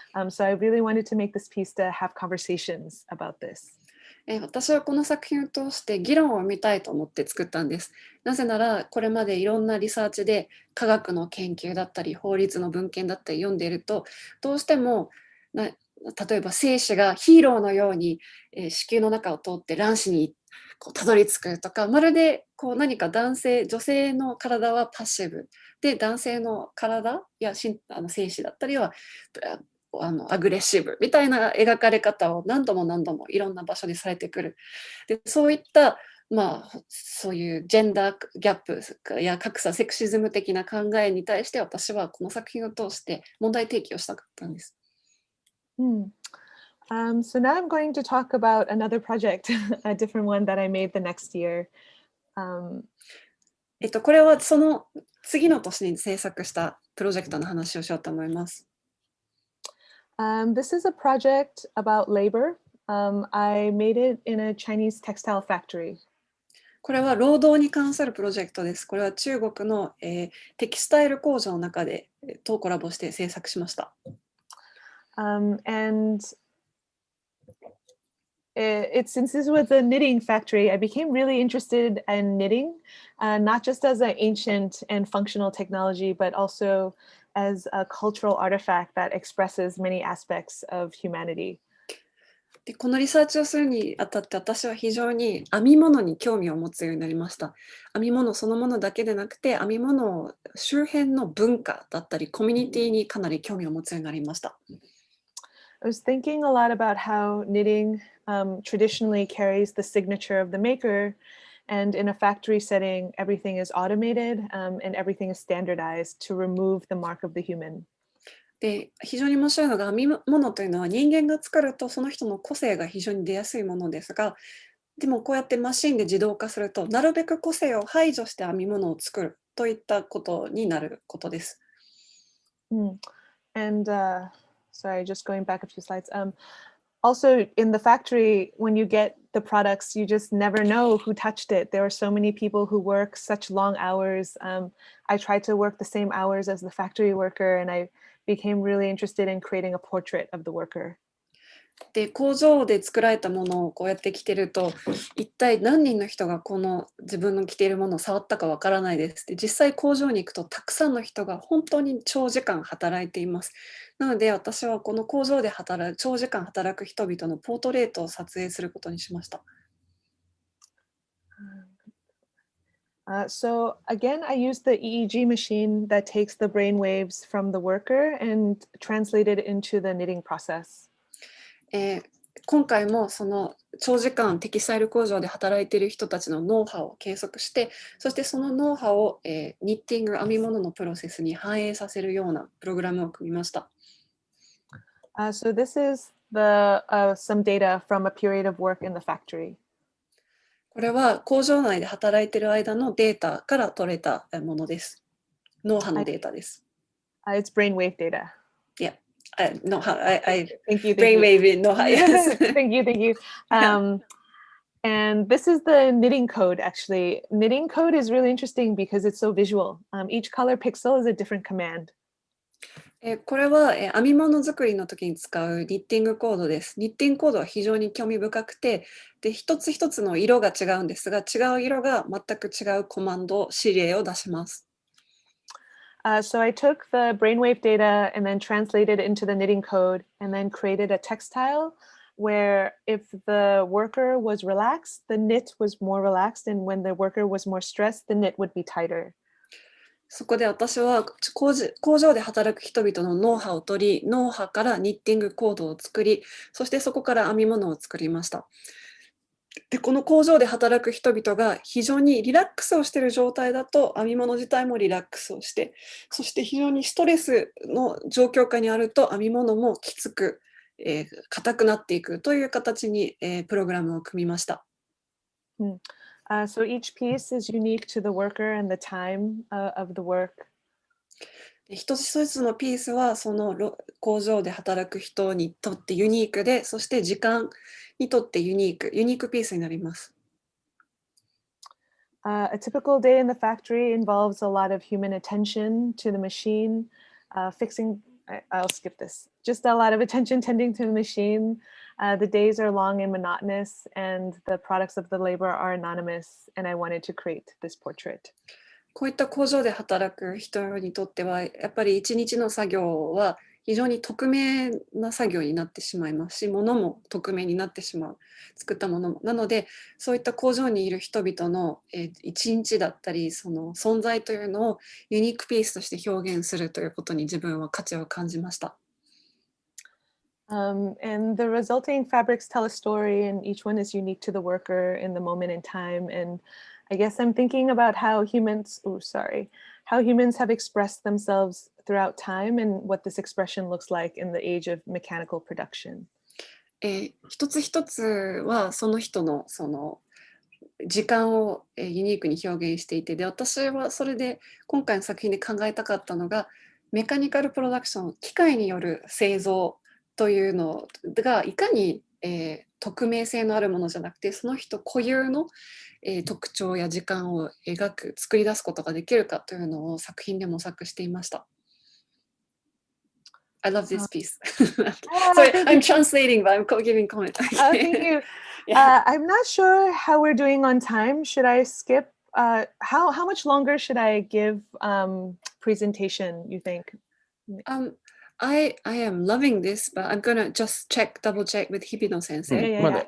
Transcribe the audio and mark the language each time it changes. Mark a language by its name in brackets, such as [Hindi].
[English] So I really wanted to make this piece to have conversations about this. [Japanese] 私はこの作品を通して議論を生みたいと思って作ったんです。なぜならこれまでいろんなリサーチで科学の研究だったり法律の文献だったり読んでいると、どうしても例えば精子がヒーローのように、子宮の中を通って卵子にたどり着くとか、まるで何か女性の体はパッシブで、男性の体や精子だったりはアグレッシブみたいな描かれ方を何度も何度もいろんな場所でされてくる。でそういった、そういうジェンダーギャップや格差、セクシズム的な考えに対して私はこの作品を通して問題提起をしたかったんです。 [English] So now I'm going to talk about another project, a different one that I made the next year. [Japanese] これはその次の年に制作したプロジェクトの話をしようと思います。 [English] This is a project about labor. I made it in a Chinese textile factory. [Japanese] これは労働に関するプロジェクトです。これは中国の、テキスタイル工場の中でとコラボして制作しました。 [English] And since this was a knitting factory, I became really interested in knitting, not just as an ancient and functional technology, but also as a cultural artifact that expresses many aspects of humanity. [Japanese] でこのリサーチをするにあたって私は非常に編み物に興味を持つようになりました。編み物そのものだけでなくて編み物周辺の文化だったりコミュニティにかなり興味を持つようになりました。 [English] I was thinking a lot about how knitting traditionally carries the signature of the maker, and in a factory setting, everything is automated and everything is standardized to remove the mark of the human. [Japanese] で非常に面白いのが編み物というのは人間が作るとその人の個性が非常に出やすいものですが、でもこうやってマシンで自動化するとなるべく個性を排除して編み物を作るといったことになることです。 [English] And sorry, just going back a few slides. Also, in the factory, when you get the products, you just never know who touched it. There are so many people who work such long hours. I tried to work the same hours as the factory worker, and I became really interested in creating a portrait of the worker. [Japanese] で工場で作られたものをこうやって着てると一体何人の人がこの自分の着ているものを触ったかわからないです。で実際工場に行くとたくさんの人が本当に長時間働いています。なので私はこの工場で長時間働く人々のポートレートを撮影することにしました。 [English] So again, I used the EEG machine that takes the brain waves from the worker and translate it into the knitting process. [Japanese] 今回もその長時間テキスタイル工場で働いている人たちのノウハウを計測して、そしてそのノウハウを、ニッティング編み物のプロセスに反映させるようなプログラムを組みました。 [English] So this is some data from a period of work in the factory. [Japanese] これは工場内で働いている間のデータから取れたものです。脳波のデータです。 [English] It's brainwave data. Yeah. No, thank you. Brainwave no yes. Thank you. And this is the knitting code, actually. Knitting code is really interesting because it's so visual. Each color pixel is a different command. [Japanese] これは編み物作りの時に使うニッティングコードです。ニッティングコードは非常に興味深くて、で一つ一つの色が違うんですが、違う色が全く違うコマンド、指令を出します。 [English] So I took the brainwave data and then translated it into the knitting code and then created a textile where if the worker was relaxed, the knit was more relaxed, and when the worker was more stressed, the knit would be tighter. [Japanese] そこで私は工場で働く人々のノウハウを取り、ノウハウからニッティングコードを作り、そしてそこから編み物を作りました。で、この工場で働く人々が非常にリラックスをしている状態だと、編み物自体もリラックスをして、そして非常にストレスの状況下にあると、編み物もきつく、硬くなっていくという形に、プログラムを組みました。 [English] So each piece is unique to the worker and the time of the work. [Japanese] 一つ一つのピースはその工場で働く人にとってユニークで、そして時間にとってユニークピースになります。 [English] A typical day in the factory involves a lot of human attention to the machine, fixing, I'll skip this, just a lot of attention tending to the machine. The days are long and monotonous, and the products of the labor are anonymous, and I wanted to create this portrait. [Japanese] こういった工場で働く人にとっては、やっぱり一日の作業は非常に匿名な作業になってしまいますし、物も匿名になってしまう、作ったものも。なので、そういった工場にいる人々の一日だったり、その存在というのをユニークピースとして表現するということに自分は価値を感じました。 [English] And the resulting fabrics tell a story, and each one is unique to the worker in the moment in time. And I guess I'm thinking about how humans have expressed themselves throughout time and what this expression looks like in the age of mechanical production. [Japanese] 一つ一つはその人のその時間をユニークに表現していて、で、私はそれで今回の作品で考えたかったのが、メカニカルプロダクション、機械による製造というのがいかに、匿名性のあるものじゃなくて、その人固有の、特徴や時間を作り出すことができるかというのを作品で模索していました。 [English] I love this piece. Sorry, I'm translating, but I'm giving comment. Thank you. I'm not sure how we're doing on time. Should I skip? How much longer should I give presentation, you think? I am loving this, but I'm gonna just double check with 日比野先生。